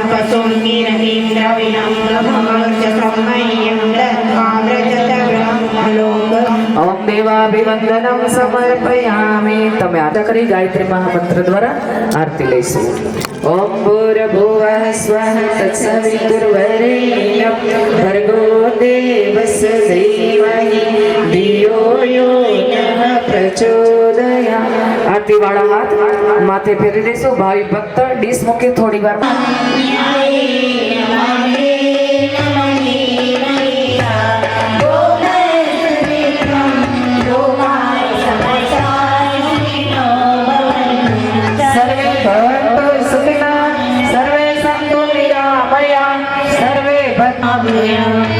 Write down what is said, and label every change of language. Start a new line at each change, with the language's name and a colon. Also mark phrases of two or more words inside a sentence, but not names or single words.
Sanskrit: सुङ्गिरहिं द्रविणं प्रभवश्च सम्मह्यं दत्त्वा व्रजत ब्रह्मलोक ओम देवाभिवंदनम समर्पयामि।
Gujarati: તમે આદા કરી ગાયત્રી મહામંત્ર દ્વારા આરતી લઈશું।
Sanskrit: ઓમ ભૂર્ભુવઃ સ્વઃ તત્સવિતુર્વરેણ્યં ભર્ગો દેવસ્ય ધીમહિ ધિયો યો નઃ પ્રચોદયાत्।
Gujarati: આરતી વાળા હાથ માથે ફેરી દેશું। ભાવિ ભક્ત ડીશ મૂકી થોડી વાર
Sanskrit: सर्वे भवन्तु सुखिनः सर्वे सन्तु निरामया सर्वे भद्रं